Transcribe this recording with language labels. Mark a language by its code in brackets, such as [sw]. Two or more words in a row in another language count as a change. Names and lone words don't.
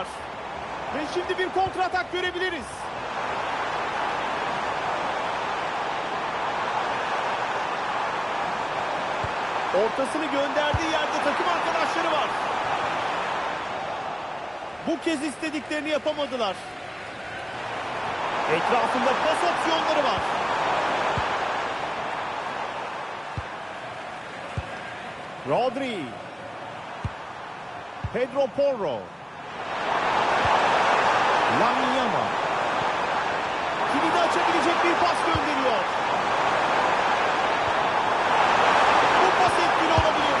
[tr] Ve şimdi bir kontratak görebiliriz. Ortasını gönderdiği yerde takım arkadaşları var. Bu kez istediklerini yapamadılar. Etrafında pas opsiyonları var. Rodri. Pedro Porro. Lamine Yamal. Kilidi açabilecek bir pas gönderiyor. Bu pas etkili olabilir.